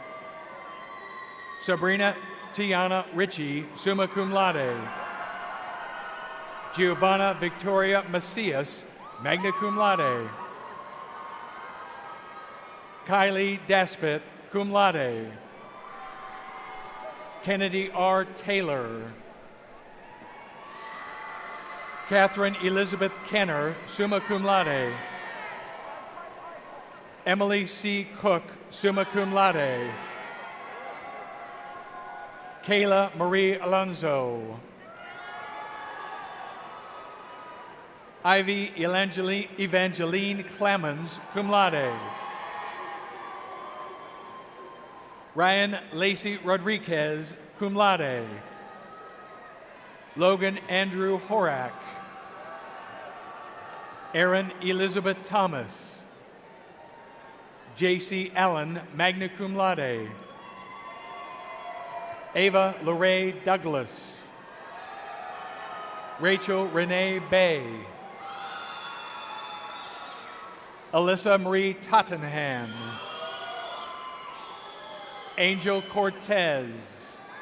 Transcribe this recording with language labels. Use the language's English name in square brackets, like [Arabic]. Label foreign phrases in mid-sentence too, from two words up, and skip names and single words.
[English] Sabrina Tiana Ritchie, [Latin] summa cum laude. [English] Giovanna Victoria Macias, [Latin] magna cum laude. [English] Kylie Daspit, [Latin] cum laude. [English] Kennedy R. Taylor. Catherine Elizabeth Kenner, [Latin] summa cum laude. [English] Emily C. Cook, [Latin] summa cum laude. [English] Kayla Marie Alonso. Ivy Evangeline Clemens, [Latin] cum laude. [English] Ryan Lacey Rodriguez, [Latin] cum laude. [English] Logan Andrew Horak. Erin Elizabeth Thomas. J.C. Allen, [Latin] magna cum laude. [English] Ava Lorraine Douglas. Rachel Renee Bay. Alyssa Marie Tottenham. Angel Cortez.